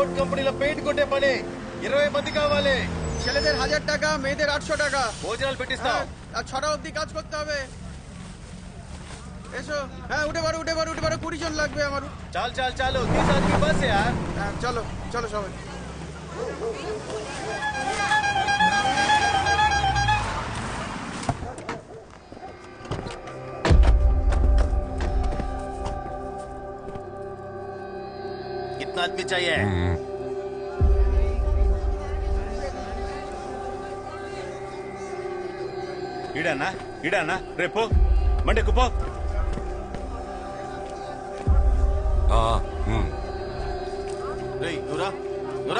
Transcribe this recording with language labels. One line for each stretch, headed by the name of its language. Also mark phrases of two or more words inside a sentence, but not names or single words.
Telugu: కంపెనీలో పెయింట్ కొట్టే పని 20 మంది కావాలి।
Bangla: ছেলেদের 1000 টাকা, মেয়েদের 800 টাকা।
Telugu: భోజనాలు పెట్టిస్తాం।
Bangla: 6টা অবধি কাজ করতে হবে। এসো। হ্যাঁ উঠে পারো 20 জন লাগবে আমার।
Hindi: చాలు 30 आदमी बस है यार।
Bangla: হ্যাঁ চলো সবাই।
Hindi: कितना आदमी चाहिए?
Telugu: ఇడానా రేపు మండేకు పో। నురా